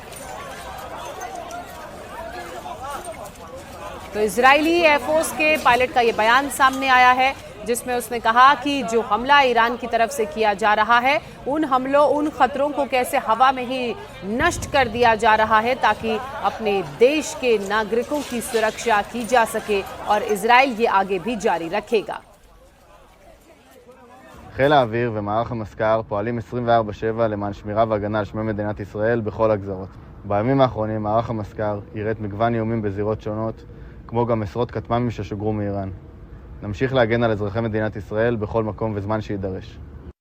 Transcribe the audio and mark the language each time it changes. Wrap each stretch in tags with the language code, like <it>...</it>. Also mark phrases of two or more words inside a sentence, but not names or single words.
<hi>तो इजरायली एयरफोर्स के पायलट का यह बयान सामने आया है, जिसमें उसने कहा कि जो हमला ईरान की तरफ से किया जा रहा है, उन हमलों, उन खतरों को कैसे हवा में ही नष्ट कर दिया जा रहा है, ताकि अपने देश के नागरिकों की सुरक्षा की जा सके, और इजराइल ये आगे भी जारी रखेगा।</hi> <he>חיל האוויר ומערך המזכ"ר פועלים 24/7 למען שמירה והגנה על שמי מדינת ישראל בכל הגזרות. בימים האחרונים מערך המזכ"ר יראה מגוון איומים בזירות שונות, כמו גם עשרות כטמ"מים ששוגרו מאיראן. נמשיך להגן על אזרחי מדינת ישראל בכל מקום וזמן שידרש.</he>